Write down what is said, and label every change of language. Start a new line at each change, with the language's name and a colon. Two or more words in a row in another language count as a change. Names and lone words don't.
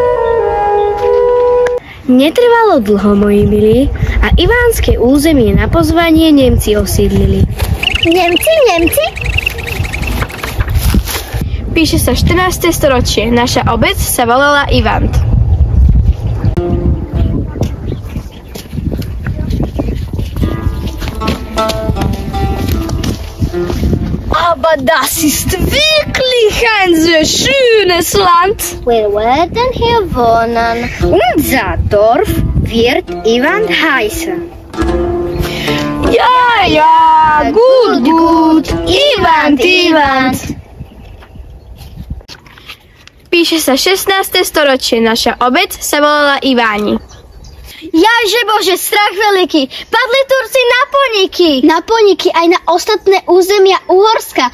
Slovak: Netrvalo dlho, moji milí, a ivánske územie na pozvanie Nemci osídlili. Nemci? Píše sa 14. storočie. Naša obec sa volala Ivant.
German: Aber das ist wirklich ein sehr schönes Land. Wir werden hier wohnen. Unser Dorf wird Ivant heißen. Ja, gut.
Slovak: Ivant. Píše sa 16. storočie. Naša obec sa volala Iváni. Jaže Bože, strach veľký. Padli Turci na Poniky. Na Poniky aj na ostatné územia Uhorska.